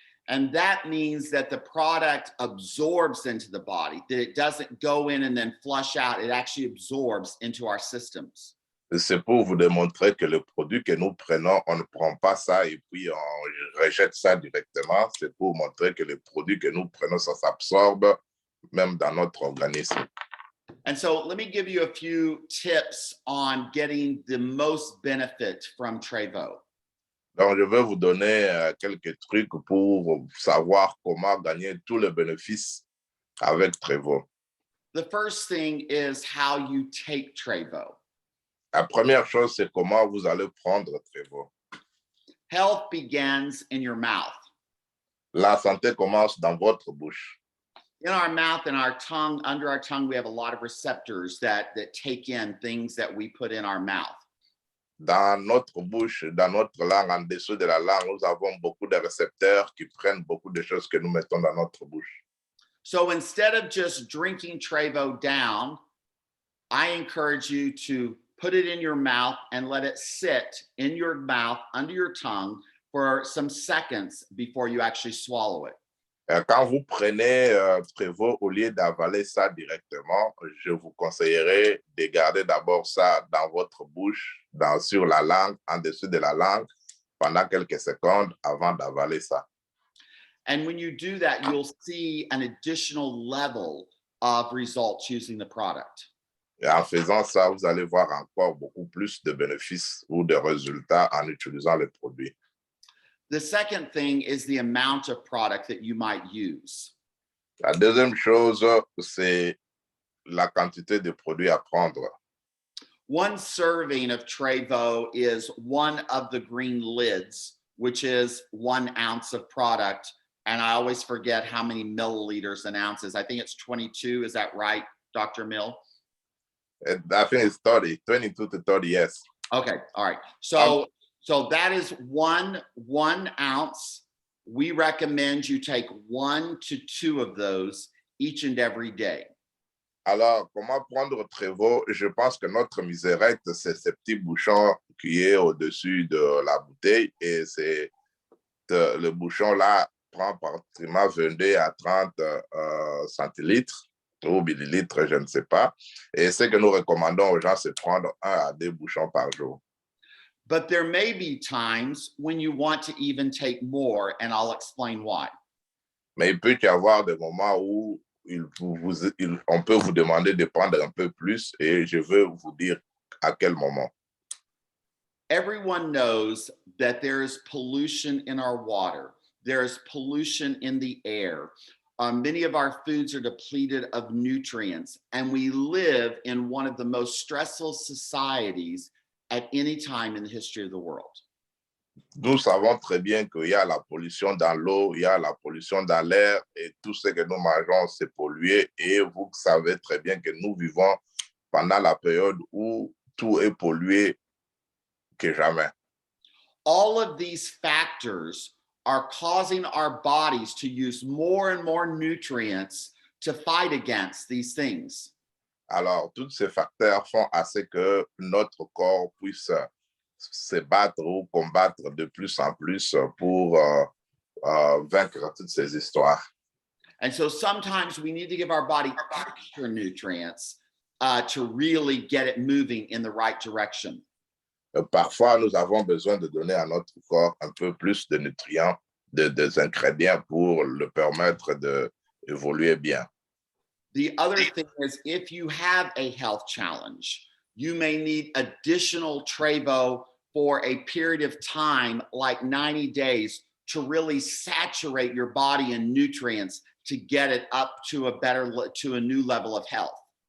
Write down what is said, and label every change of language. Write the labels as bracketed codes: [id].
[en] And that means that the product absorbs into the body, that it doesn't go in and then flush out, it actually absorbs into our systems. [fr] C'est pour vous démontrer que le produit que nous prenons, on ne prend pas ça et puis on rejette ça directement. C'est pour montrer que le produit que nous prenons, ça s'absorbe même dans notre organisme. [en] And so let me give you a few tips on getting the most benefit from Trevo. [fr] Donc, je vais vous donner quelques trucs pour savoir comment gagner tous les bénéfices avec Trevo. [en] The first thing is how you take Trevo. [fr] La première chose, c'est comment vous allez prendre Trevo. [en] Health begins in your mouth. [fr] La santé commence dans votre bouche. [en] In our mouth and our tongue, under our tongue, we have a lot of receptors that take in things that we put in our mouth. [fr] Dans notre bouche, dans notre langue, en dessous de la langue, nous avons beaucoup de récepteurs qui prennent beaucoup de choses que nous mettons dans notre bouche. [en] So instead of just drinking Trevo down, I encourage you to put it in your mouth and let it sit in your mouth, under your tongue, for some seconds before you actually swallow it. [fr] Quand vous prenez Trevo, au lieu d'avaler ça directement, je vous conseillerais de garder d'abord ça dans votre bouche, sur la langue, en dessous de la langue, pendant quelques secondes avant d'avaler ça. [en] And when you do that, you'll see an additional level of results using the product. [fr] Et en faisant ça, vous allez voir encore beaucoup plus de bénéfices ou de résultats en utilisant les produits. [en] The second thing is the amount of product that you might use. [fr] La deuxième chose, c'est la quantité de produits à prendre. [en] One serving of Trevo is one of the green lids, which is 1 ounce of product. And I always forget how many milliliters and ounces. I think it's 22. Is that right, Dr. Mill? I think it's 30, 22 to 30, yes. Okay, all right. So that is one ounce. We recommend you take 1 to 2 of those each and every day. [fr] Alors, comment prendre Trevo? Je pense que notre misérette, c'est ce petit bouchon qui est au-dessus de la bouteille. Et le bouchon-là prend pratiquement 22 à 30 centilitres ou millilitres, je ne sais pas. Et ce que nous recommandons aux gens, c'est prendre 1 à 2 bouchons par jour. [en] But there may be times when you want to even take more, and I'll explain why. [fr] Mais il peut y avoir des moments où on peut vous demander de prendre un peu plus et je veux vous dire à quel moment. [en] Everyone knows that there is pollution in our water. There is pollution in the air. Many of our foods are depleted of nutrients, and we live in one of the most stressful societies at any time in the history of the world. [fr] Nous savons très bien qu'il y a la pollution dans l'eau, il y a la pollution dans l'air et tout ce que nous mangeons, c'est pollué. Et vous savez très bien que nous vivons pendant la période où tout est pollué que jamais. [en] All of these factors are causing our bodies to use more and more nutrients to fight against these things. [fr] Alors, tous ces facteurs font à ce que notre corps puisse se battre ou combattre de plus en plus pour vaincre toutes ces histoires. [en] And so sometimes we need to give our body extra nutrients to really get it moving in the right direction. [fr] Parfois, nous avons besoin de donner à notre corps un peu plus de nutriments, des ingrédients pour le permettre d'évoluer bien. [en] The other thing is, if you have a health challenge, you may need additional Trevo for a period of time, like 90 days, to really saturate your body in nutrients to get it up to a new level of health.